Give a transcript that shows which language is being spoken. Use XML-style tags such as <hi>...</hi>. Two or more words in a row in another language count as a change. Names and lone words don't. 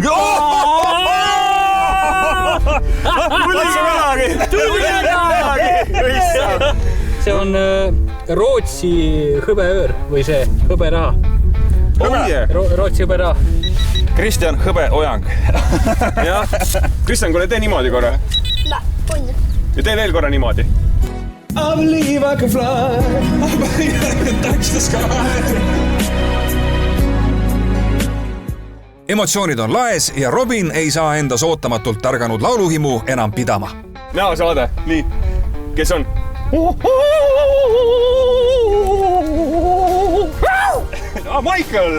<et>See on Rootsi hõbeöör või see hõberaha. Rootsi hõberaha. Kristjan Hõbe-Ojang. Jah. Kristjan, kuule, tee niimoodi korra. On. Ja tee veel korra niimoodi.</et> <en>I believe I can fly. I believe I can touch the sky.</en> <et>Emotsioonid on laes ja Robin ei saa endas ootamatult targanud lauluhimu enam pidama. Näosaade. Nii. Kes on? Michael!</et>